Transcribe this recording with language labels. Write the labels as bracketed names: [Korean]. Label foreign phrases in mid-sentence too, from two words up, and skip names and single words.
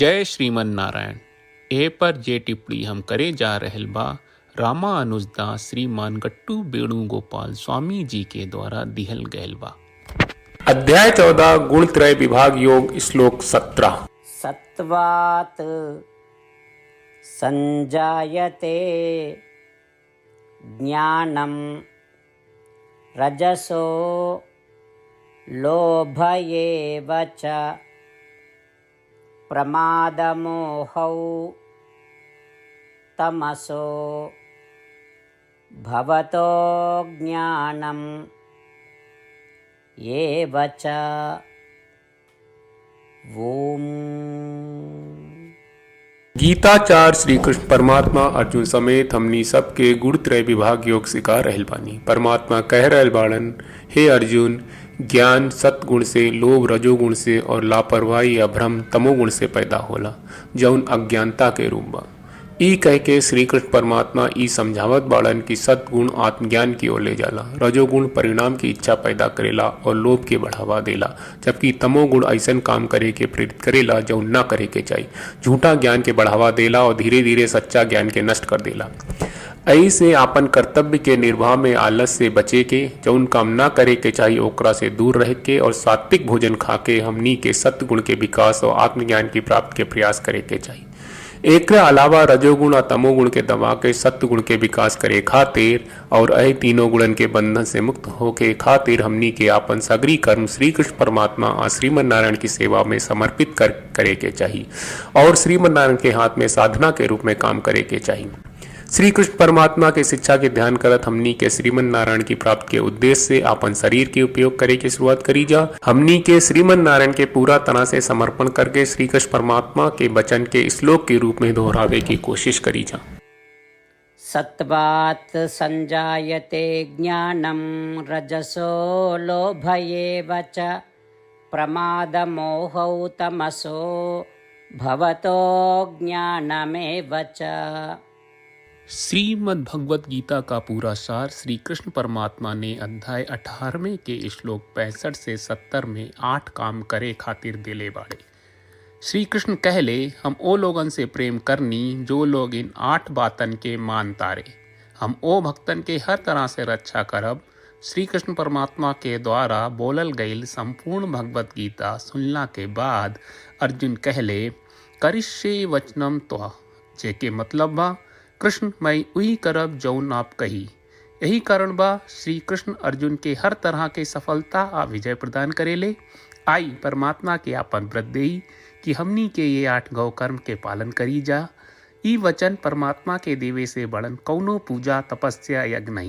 [Sanskrit] जय श्रीमन नारायण। [Bhojpuri] ए पर जे टिप्पणी हम करे जा रहल बा रामा अनुजदास श्रीमान गट्टू वेणुगोपाल स्वामी जी के द्वारा दिहल गयल बा। अध्याय 14 गुणत्रय विभाग योग श्लोक 17। [Sanskrit] सत्वात् संजायते ज्ञानं रजसो लोभ एव च प्रमादमोहौ तमसो भवतो ज्ञानम् एव च। ओम। [Bhojpuri] गीताचार्य श्री कृष्ण परमात्मा अर्जुन समेत हमनी सबके गुणत्रय विभाग योग सिखा रहल बानी। परमात्मा कह रहल बाड़न, हे अर्जुन, ज्ञान सत्गुण से, लोभ रजोगुण से और लापरवाही या भ्रम तमोगुण से पैदा होला, जौन अज्ञानता के रूप बा। ई कह के श्री कृष्ण परमात्मा ई समझावत बाड़न कि सत्गुण आत्मज्ञान की ओर ले जाला, रजोगुण परिणाम की इच्छा पैदा करेला और लोभ के बढ़ावा देला, जबकि तमोगुण ऐसन काम करे के प्रेरित करेला जौन ना करे के चाहिए, झूठा ज्ञान के बढ़ावा देला और धीरे धीरे सच्चा ज्ञान के नष्ट कर देला। ऐसे आपन कर्तव्य के निर्वाह में आलस से बचे के, जौन काम ना करे के चाहिए ओकरा से दूर रह के और सात्विक भोजन खा के हमनी के सत्गुण के विकास और आत्मज्ञान की प्राप्ति के प्रयास करे के चाहिए। एक अलावा रजोगुण और तमोगुण के दबा के सत्गुण के विकास करे खातिर और अय तीनों गुणन के बंधन से मुक्त होके खातिर हमनी के आपन सगरी कर्म श्री कृष्ण परमात्मा और श्रीमन नारायण की सेवा में समर्पित करे के चाहिए और श्रीमन नारायण के हाथ में साधना के रूप में काम करे के चाहिए। श्री कृष्ण परमात्मा के शिक्षा के ध्यान करत हमनी के श्रीमन नारायण की प्राप्ति के उद्देश्य से अपन शरीर के उपयोग करे की शुरुआत करी जा। हमनी के श्रीमन नारायण के पूरा तरह से समर्पण करके श्री कृष्ण परमात्मा के वचन के श्लोक के रूप में दोहरावे की कोशिश करी जा। [Sanskrit] सत्वात् संजायते ज्ञानं रजसो लोभ एव च प्रमादमोहौ तमसो भवतो ज्ञानमेव च। [Bhojpuri] श्रीमद् भगवत गीता का पूरा सार श्री कृष्ण परमात्मा ने अध्याय 18वें के श्लोक 65 से 70 में 8 काम करे खातिर दिले बाड़े। श्री कृष्ण कहले, हम ओ लोगन से प्रेम करनी जो लोग इन 8 बातन के मान तारे। हम ओ भक्तन के हर तरह से रक्षा करब। श्री कृष्ण परमात्मा के द्वारा बोलल गईल संपूर्ण भगवत गीता सुनला के बाद अर्जुन कहले, [Sanskrit] करिष्ये वचनम त्वा, [Bhojpuri] जेके मतलब बा, कृष्ण मैं उही करब जौन आप कही। यही कारण बा श्री कृष्ण अर्जुन के हर तरह के सफलता आ विजय प्रदान करेले। आई परमात्मा के आपन व्रत देई कि हमनी के ये 8 गौ कर्म के पालन करी जा। ई वचन परमात्मा के देवे से बड़न कौनो पूजा तपस्या यज्ञ नहीं।